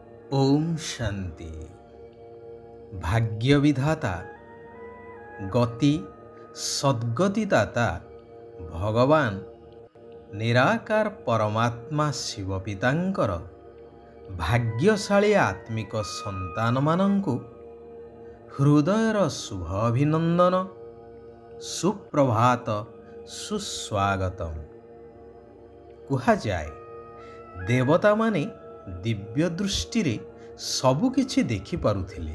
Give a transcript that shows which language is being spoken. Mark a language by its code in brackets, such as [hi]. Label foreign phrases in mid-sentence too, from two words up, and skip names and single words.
[or] ଓମ ଶାନ୍ତି। ଭାଗ୍ୟ ବିଧାତା ଗତି ସଦ୍ଗତିଦାତା ଭଗବାନ ନିରାକାର ପରମାତ୍ମା ଶିବ ପିତାଙ୍କର ଭାଗ୍ୟଶାଳୀ ଆତ୍ମିକ ସନ୍ତାନ ମାନଙ୍କୁ ହୃଦୟର ଶୁଭ ଅଭିନନ୍ଦନ, ସୁପ୍ରଭାତ, ସୁସ୍ୱାଗତମ। କୁହା ଯାଏ ଦେବତା ମାନେ ଦିବ୍ୟ ଦୃଷ୍ଟି ରେ ସବୁ କିଛି ଦେଖି ପାରୁଥିଲେ।